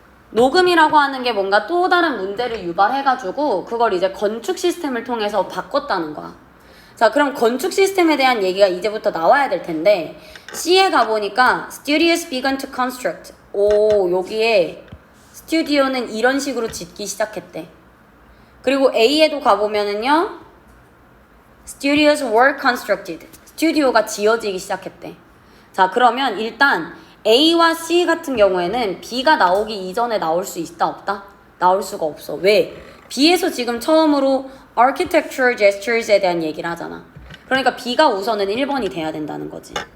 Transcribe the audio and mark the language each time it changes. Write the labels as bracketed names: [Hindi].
[Korean] 녹음이라고 하는 게 뭔가 또 다른 문제를 유발해가지고 그걸 이제 건축 시스템을 통해서 바꿨다는 거야. 자, 그럼 건축 시스템에 대한 얘기가 이제부터 나와야 될 텐데 C에 가보니까 [English] Studios began to construct. [Korean] 오, 여기에 스튜디오는 이런 식으로 짓기 시작했대. 그리고 A에도 가보면은요 [English] Studios were constructed. [Korean] 스튜디오가 지어지기 시작했대. 자, 그러면 일단 A와 C 같은 경우에는 B가 나오기 이전에 나올 수 있다 없다? 나올 수가 없어. 왜? B에서 지금 처음으로 architectural gestures에 대한 얘기를 하잖아. 그러니까 B가 우선은 1번이 돼야 된다는 거지.